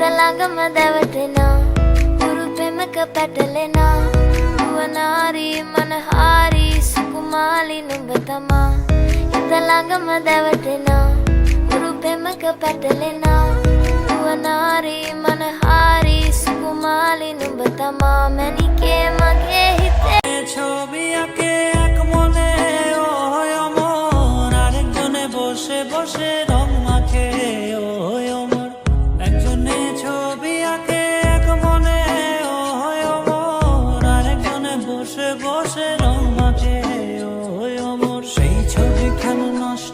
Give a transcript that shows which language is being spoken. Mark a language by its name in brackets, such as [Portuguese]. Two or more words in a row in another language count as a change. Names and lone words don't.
[Sinhala] ළඟම දැවටෙනා උරු පෙමක පැටලෙනා නුවනාරි මනහාරි සුකුමාලි නුඹ තමා හිත ළඟම දැවටෙනා උරු පෙමක පැටලෙනා නුවනාරි මනහාරි සුකුමාලි නුඹ තමා මැණිකේ මගේ හිතේ [Bangla] ছবি আঁকে এক মনে ও অমর আরেকজনে বসে বসে রং মাখে ও অমর একজনে ছবি আঁকে এক মনে ও অমর আরেকজনে বসে বসে রং মাখে ও অমর সেই ছবিখান নষ্ট